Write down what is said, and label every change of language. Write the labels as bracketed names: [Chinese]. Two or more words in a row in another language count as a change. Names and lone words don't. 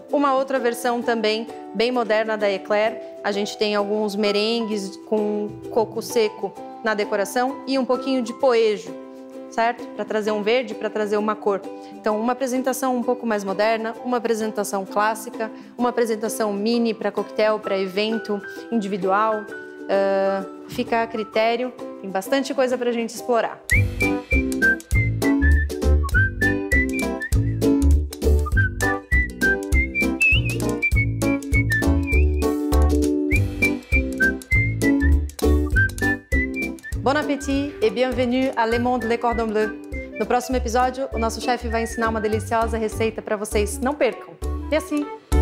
[Portuguese] Uma outra versão também bem moderna da eclair, a gente tem alguns merengues com coco seco na decoração e um pouquinho de poejo, certo? Para trazer um verde, para trazer uma cor. Então, uma apresentação um pouco mais moderna, uma apresentação clássica, uma apresentação mini para coquetel, para evento individual. Fica a critério, tem bastante coisa para a gente explorar. [French] Bon appétit et bienvenue à Le Monde Les Cordons Bleus. [Portuguese] No próximo episódio, o nosso chefe vai ensinar uma deliciosa receita para vocês. Não percam! Merci!